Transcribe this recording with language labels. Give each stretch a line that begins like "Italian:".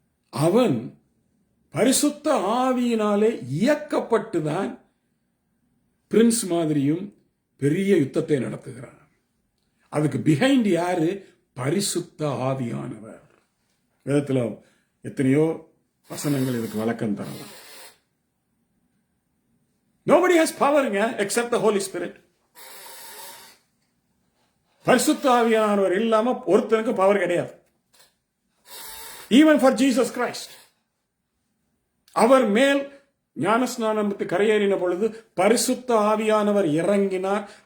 Tamil: அவன் பரிசுத்த ஆவியினாலே இயக்கப்பட்டுதான் பிரின்ஸ் மாதிரியும் பெரிய யுத்தத்தை நடத்துகிறான். அதுக்கு பிஹைண்ட் யாரு? பரிசுத்த ஆவியானவர். வேதத்துல எத்தனையோ வசனங்கள் இதுக்கு விளக்கம் தரலாம்.
English: Nobody has power except the Holy Spirit.
Tamil: பரிசுத்த ஆவியானவர் இல்லாம ஒருத்தனுக்கு பவர் கிடையாது.
English: Even for Jesus Christ.
Tamil: அவர் மேல் ஞானஸ்நானம் கரையேறின பொழுது பரிசுத்த ஆவியானவர் இறங்கினார்.